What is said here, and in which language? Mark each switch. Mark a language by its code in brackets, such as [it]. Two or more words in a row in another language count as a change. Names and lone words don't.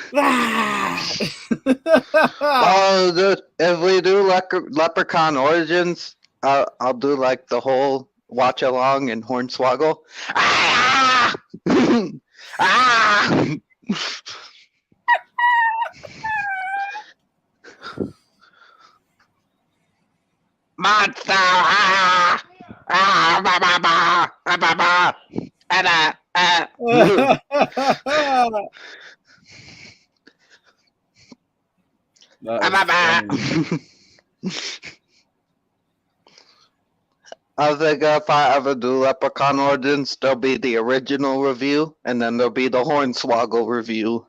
[en] Oh, if we do Leprechaun Origins, I'll do like the whole watch along and Hornswoggle. Ah! Ah! Monster! Ah! Ah! Ba ba ba! Ba ba ba! Ah! Ah! I think if I ever do Leprechaun Origins, there'll be the original review, and then there'll be the Hornswoggle review.